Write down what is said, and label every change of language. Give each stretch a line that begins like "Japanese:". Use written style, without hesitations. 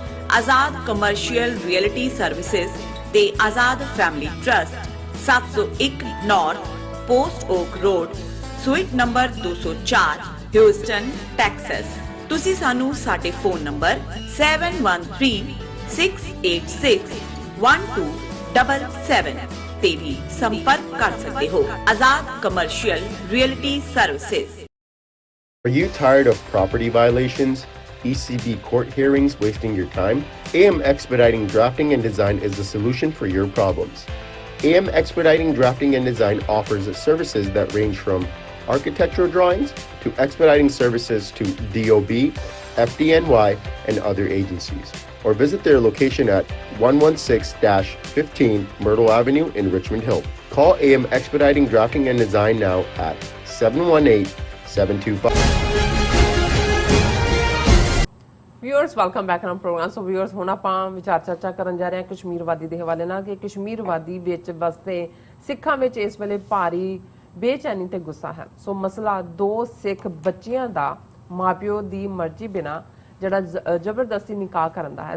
Punjabi: ਆਜ਼ਾਦ commercial realty services ਤੇ ਆਜ਼ਾਦ family trust, 701 north post okay road, ਸੂਈਟ number 204, Houston, Texas. ਤੁਸੀਂ ਸਾਨੂੰ ਸਾਡੇ ਫੋਨ ਨੰਬਰ 7136861277 ਤੇ ਵੀ ਸੰਪਰਕ ਕਰ ਸਕਦੇ ਹੋ। ਆਜ਼ਾਦ commercial realty services.
English: Are you tired of property violations, ECB court hearings wasting your time? AM Expediting Drafting and Design is the solution for your problems. AM Expediting Drafting and Design offers services that range from architectural drawings to expediting services to DOB, FDNY, and other agencies. Or visit their location at 116-15 Myrtle Avenue in Richmond Hill. Call AM Expediting Drafting and Design now at 718-725.
Punjabi: Viewers, welcome back on programme. So viewers, ਹੁਣ ਆਪਾਂ ਵਿਚਾਰ ਚਰਚਾ ਕਰਨ ਜਾ ਰਹੇ ਹਾਂ ਕਸ਼ਮੀਰਵਾਦੀ ਦੇ ਹਵਾਲੇ ਨਾਲ ਕਿ ਕਸ਼ਮੀਰਵਾਦੀ ਵਿੱਚ ਵਸਦੇ ਸਿੱਖਾਂ ਵਿੱਚ ਇਸ ਵੇਲੇ ਭਾਰੀ ਬੇਚੈਨੀ ਤੇ ਗੁੱਸਾ ਹੈ। ਸੋ ਮਸਲਾ 2 ਸਿੱਖ ਬੱਚਿਆਂ ਦਾ ਮਾਪਿਓ ਦੀ ਮਰਜ਼ੀ ਬਿਨਾ ਜਿਹੜਾ ਜ਼ਬਰਦਸਤੀ ਨਿਕਾਹ ਕਰਨ ਦਾ ਹੈ।